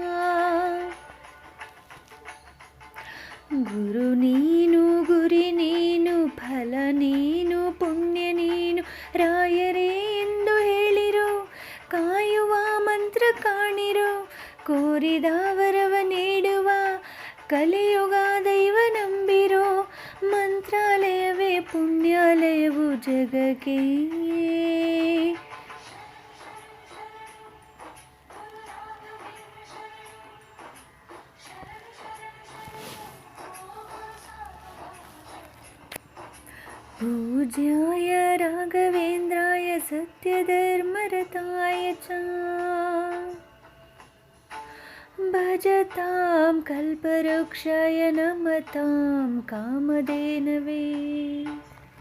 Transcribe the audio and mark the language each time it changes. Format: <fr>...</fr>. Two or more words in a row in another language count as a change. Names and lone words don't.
<kn>ಗುರು ನೀನು ಗುರಿ ನೀನು ಫಲ ನೀನು ಪುಣ್ಯ ನೀನು ರಾಯರೇ ಎಂದು ಹೇಳಿರೋ, ಕಾಯುವ ಮಂತ್ರ ಕಾಣಿರೋ, ಕೋರಿದ ವರವ ನೀಡುವ ಕಲಿಯುಗ ದೈವ ನಂಬಿರೋ, ಮಂತ್ರಾಲಯವೇ ಪುಣ್ಯಾಲಯವು ಜಗಕ್ಕೆ.</kn> <sa>पूज्याय राघवेन्द्राय सत्यधर्मरताय च भजतां कल्पवृक्षाय नमतां कामधेनवे.</sa>